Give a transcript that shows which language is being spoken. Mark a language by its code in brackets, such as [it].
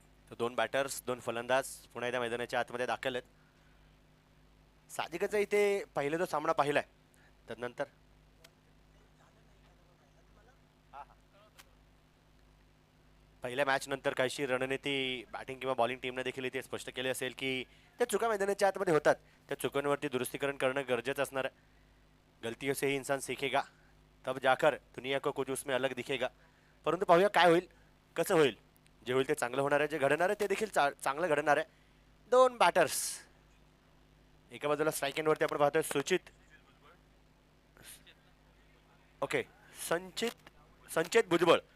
[mr] तर दोन बॅटर्स दोन फलंदाज पुन्हा एकदा मैदानाच्या आतमध्ये दाखल आहेत. साहजिकच आहे इथे पहिले जो सामना पाहिलाय त्यानंतर पहिल्या मॅच नंतर काहीशी रणनीती बॅटिंग किंवा बॉलिंग टीमने देखील इथे स्पष्ट केले असेल की त्या चुका मैदानाच्या आतमध्ये होतात. त्या चुकांवरती दुरुस्तीकरण करणं गरजेचं असणार आहे. [hi] गलतियों से ही इंसान सीखेगा तब जाकर दुनिया को कुछ उसमें अलग दिखेगा. [mr] परंतु पाहूया काय होईल कसं होईल. जे होईल ते चांगलं होणार आहे. जे घडणार आहे ते देखील चांगलं घडणार आहे. दोन बॅटर्स एका बाजूला स्ट्राईक एंडवरती आपण पाहतोय सुचित ओके संचित भुजबळ.